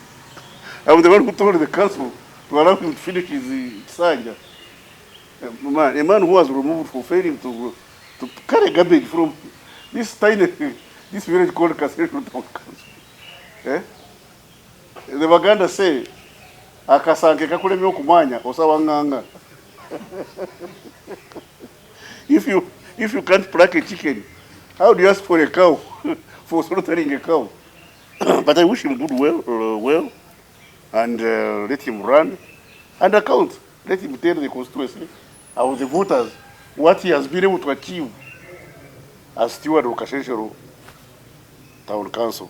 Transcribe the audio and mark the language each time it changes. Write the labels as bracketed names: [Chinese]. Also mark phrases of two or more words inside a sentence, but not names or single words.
[English] I'm the one who told the council to allow him to finish his sanja. A man who was removed for failing to carry garbage from this village called Kashenshero Town Council. Eh? The Baganda say, [Ganda] akasange kakulemi okumanya osawanganga. [English] If you can't pluck a chicken, how do you ask for a cow, for slaughtering a cow? But I wish him good well, and let him run and account. Let him tell the constituency, the voters, what he has been able to achieve as steward of Kashenshero Town Council.